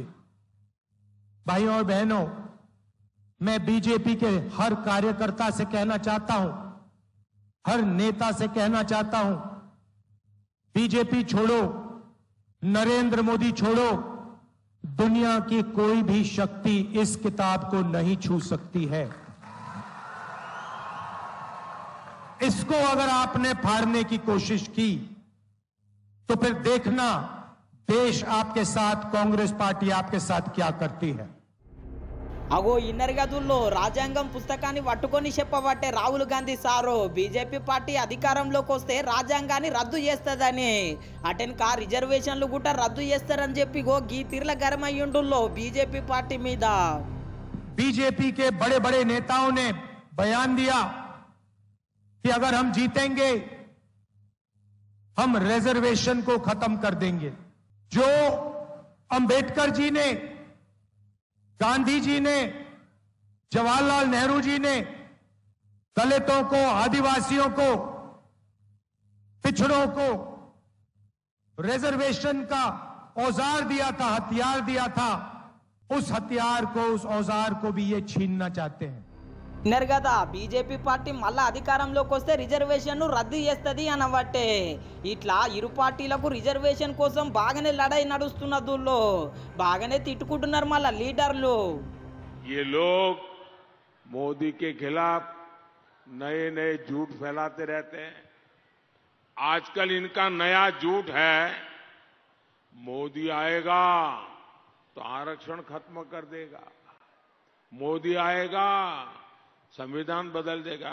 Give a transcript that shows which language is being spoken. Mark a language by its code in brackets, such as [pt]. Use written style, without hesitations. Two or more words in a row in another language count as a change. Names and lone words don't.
[hi] भाइयों और बहनों, मैं बीजेपी के हर कार्यकर्ता से कहना चाहता हूं, हर नेता से कहना चाहता हूं, बीजेपी छोड़ो, नरेंद्र मोदी छोड़ो, दुनिया की कोई भी शक्ति इस किताब को नहीं छू सकती है। इसको अगर आपने फाड़ने की कोशिश की तो फिर देखना देश आपके साथ, कांग्रेस पार्टी आपके साथ क्या करती है। [te] అగో ఇన్నర్ గదుల్లో రాజ్యాంగం పుస్తకాన్ని పట్టుకొని చెప్పబట్టే రాహుల్ గాంధీ సారు బీజేపీ పార్టీ అధికారంలోకి వస్తే రాజ్యాంగాన్ని రద్దు చేస్తుందని, అటెన్కా రిజర్వేషన్లు కూడా రద్దు చేస్తారని చెప్పి గో గీ తీర్ల గరమయ్యుండుల్లో బీజేపీ పార్టీ మీద। [hi] बीजेपी के बड़े बड़े नेताओं ने बयान दिया कि अगर हम जीतेंगे हम रिजर्वेशन को खत्म कर देंगे। जो अंबेडकर जी ने, गांधी जी ने, जवाहरलाल नेहरू जी ने दलितों को, आदिवासियों को, पिछड़ों को रिजर्वेशन का औजार दिया था, हथियार दिया था, उस हथियार को, उस औजार को भी ये छीनना चाहते हैं। [te] విన్నారు కదా, బీజేపీ పార్టీ మళ్ళా అధికారంలోకి వస్తే రిజర్వేషన్ రద్దు చేస్తుంది అనబట్టే ఇట్లా ఇరు పార్టీలకు రిజర్వేషన్ కోసం బాగానే లడాయి నడుస్తున్నదుల్లో బాగానే తిట్టుకుంటున్నారు మళ్ళా లీడర్లు। [hi] ये लोग मोदी के खिलाफ नए नए झूठ फैलाते रहते हैं। आजकल इनका नया झूठ है, मोदी आएगा तो आरक्षण खत्म कर देगा, मोदी आएगा संविधान बदल देगा।